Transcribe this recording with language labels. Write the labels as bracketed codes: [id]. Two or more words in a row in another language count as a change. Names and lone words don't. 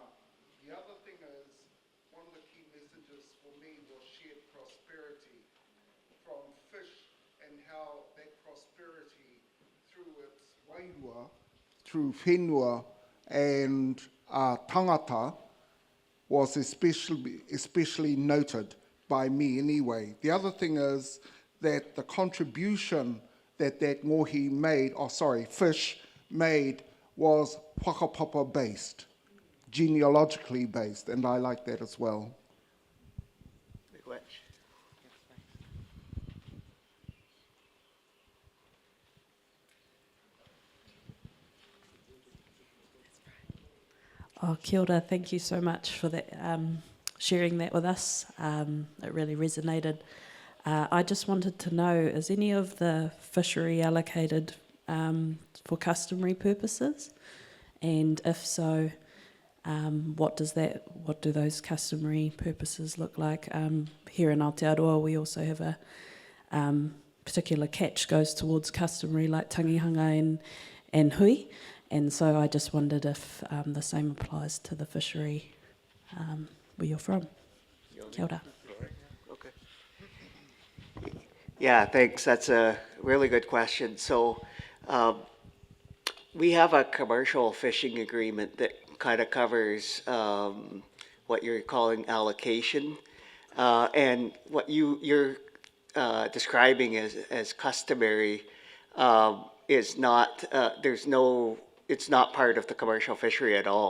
[en] The other thing is, one of the key messages for me was shared prosperity from fish, and how that prosperity through its wairua, through whenua and tangata, was especially noted by me anyway. The other thing is that the contribution that ngohi made, fish made, was whakapapa based, genealogically based, and I like that as well. [mi] Oh, kia ora, [en] thank you so much for that, sharing that with us. It really resonated. I just wanted to know, is any of the fishery allocated for customary purposes? And if so, what do those customary purposes look like? Here in Aotearoa, we also have a particular catch goes towards customary, like tangihanga and hui. And so I just wondered if the same applies to the fishery where you're from. [mi] Kia ora. [en] Okay. Yeah, thanks. That's a really good question. So we have a commercial fishing agreement that kind of covers what you're calling allocation. And what you're describing as customary is not, it's not part of the commercial fishery at all.